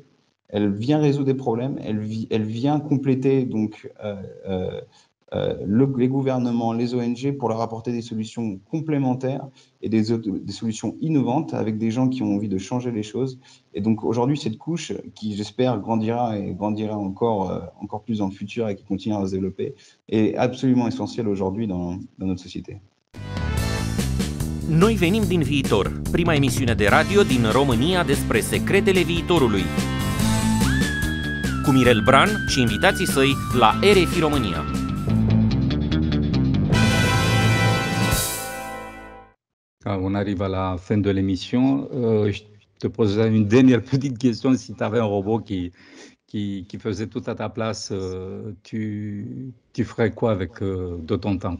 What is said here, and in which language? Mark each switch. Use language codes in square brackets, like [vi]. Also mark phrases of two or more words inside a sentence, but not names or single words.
[fr] Elle vient résoudre des problèmes, elle vient compléter donc les gouvernements, les ONG, pour leur apporter des solutions complémentaires et des solutions innovantes avec des gens qui ont envie de changer les choses. Et donc aujourd'hui, cette couche qui, j'espère, grandira encore plus dans le futur et qui continuera à se développer, est absolument essentielle aujourd'hui dans notre société. [ro] Noi venim din viitor, prima emisiune de radio din România despre secretele viitorului. Cu Mirel Bran și invitații săi la RFI România. [fr] On arrive à la fin de l'émission. Je te poserai une dernière petite question. Si tu avais un robot qui faisait tout à ta place, tu ferais quoi avec de ton temps?